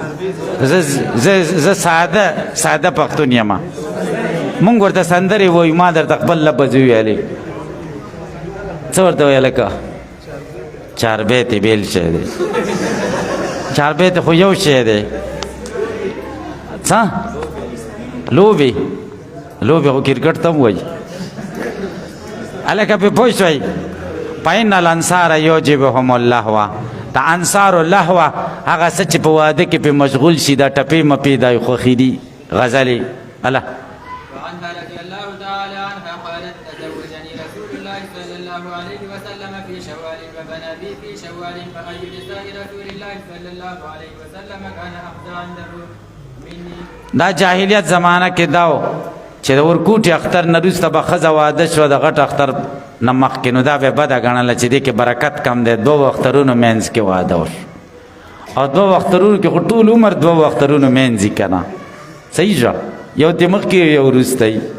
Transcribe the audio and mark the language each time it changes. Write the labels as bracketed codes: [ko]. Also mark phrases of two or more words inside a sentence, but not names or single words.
[ps] زه ساده پښتون یم مونږ ورته سندرې وایو ما درته خپل لفظ وویلی څه ورته ویل که چاربیتې بیل شی دی چاربیتې خو یو شی دی څه لوبې خو کرکټ ته هم وایي هلکه پې پوه شوئ [ar] فإن الانصار یعجبهم اللهو [ps] د انصارو لهوه هغه څه چې په واده کې پې مشغول شي دا ټپې مپې دا خوښي دي غزلې الله [ar] وعنها رضي الله تعالى عنها قالت تزوجني رسول الله صلى الله عليه وسلم في شوال وبنى بي في شوال فأي نساء رسول الله صلى الله عليه وسلم كان أخذ عنده مني [ps] دا جاهلیت زمانہ کې داو چې د ورکوټي اختر نه وروسته به ښځه واده شوه د غټ اختر نه مخکې نو دا به یې بده ګڼله چې دې کې برکت کم دی دوو اخترونو منځ کې واده وشو او دوو اخترونو کې خو ټول عمر دوو اخترونو منځ یي که نه صحیح شوه یو دې مخکې یو وروستی